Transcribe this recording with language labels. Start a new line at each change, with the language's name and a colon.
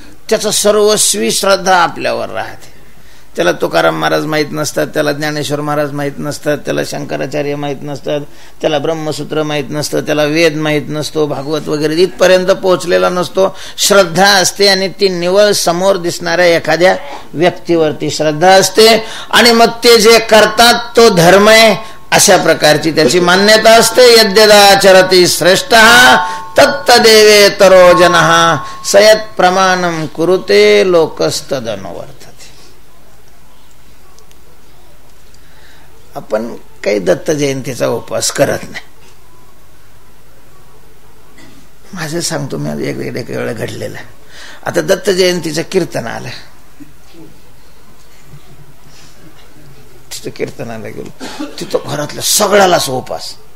Marathi: त्याचं सर्वस्वी श्रद्धा आपल्यावर राहते. त्याला तुकाराम महाराज माहीत नसतात, त्याला ज्ञानेश्वर महाराज माहीत नसतात, त्याला शंकराचार्य माहीत नसतात, त्याला ब्रह्मसूत्र माहीत नसतं, त्याला वेद माहीत नसतो, भागवत वगैरे इथपर्यंत पोहोचलेला नसतो. श्रद्धा असते आणि ती निवळ समोर दिसणाऱ्या एखाद्या व्यक्तीवरती श्रद्धा असते. आणि मग ते जे करतात तो धर्म आहे अशा प्रकारची त्याची मान्यता असते.
Sanskrit: यद्यदाचरति श्रेष्ठः तत्तदेवेतरो जनः सयत् प्रमाणं कुरुते लोकस्तदनुवर्तते.
Marathi: आपण काही दत्त जयंतीचा उपवास करत नाही. माझं सांगतो मी, एक वेळ घडलेलं. आता दत्त जयंतीचं कीर्तन आलं, तिथं कीर्तनाला गेलो, तिथं घरातल्या सगळ्यालाच उपास.